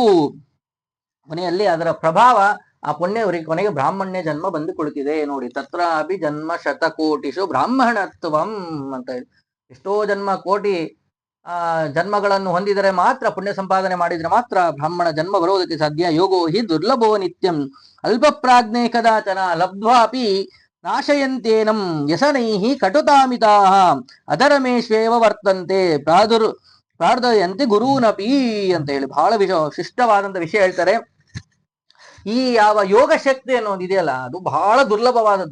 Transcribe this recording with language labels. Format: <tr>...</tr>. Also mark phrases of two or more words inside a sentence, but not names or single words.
<kn>ಕೊನೆಯಲ್ಲಿ ಅದರ ಪ್ರಭಾವ ಆ ಪುಣ್ಯ ಅವರಿಗೆ ಕೊನೆಗೆ ಬ್ರಾಹ್ಮಣ್ಯ ಜನ್ಮ ಬಂದು ಕುಳಿತಿದೆ ನೋಡಿ.</kn> <sa>ತತ್ರ ಅಭಿ ಜನ್ಮ ಶತಕೋಟಿಷು ಬ್ರಾಹ್ಮಣತ್ವಂ</sa> <kn>ಅಂತ ಹೇಳಿ, ಎಷ್ಟೋ ಜನ್ಮ ಕೋಟಿ ಜನ್ಮಗಳನ್ನು ಹೊಂದಿದರೆ ಮಾತ್ರ, ಪುಣ್ಯ ಸಂಪಾದನೆ ಮಾಡಿದ್ರೆ ಮಾತ್ರ ಬ್ರಾಹ್ಮಣ ಜನ್ಮ ಬರೋದಕ್ಕೆ ಸಾಧ್ಯ.</kn> <sa>ಯೋಗೋ ಹಿ ದುರ್ಲಭೋ ನಿತ್ಯಂ ಅಲ್ಪ ಪ್ರಾಜ್ಞೆ ಕದಾಚನ ಲಬ್ಧ್ವಾಪಿ ನಾಶಯಂತೇನಂ ವ್ಯಸನೈಹಿ ಕಟುತಾಮಿತಾ ಅಧರ್ಮೇಶ್ವೇವ ವರ್ತಂತೆ ಪ್ರಾರ್ಥಯಂತೆ ಗುರೂನಪಿ</sa> <kn>ಅಂತ ಹೇಳಿ ಬಹಳ ಶಿಷ್ಟವಾದಂತ ವಿಷಯ ಹೇಳ್ತಾರೆ. ಈ ಯಾವ ಯೋಗ ಶಕ್ತಿ ಅನ್ನೋದು ಇದೆಯಲ್ಲ, ಅದು ಬಹಳ ದುರ್ಲಭವಾದದ್ದು.</kn>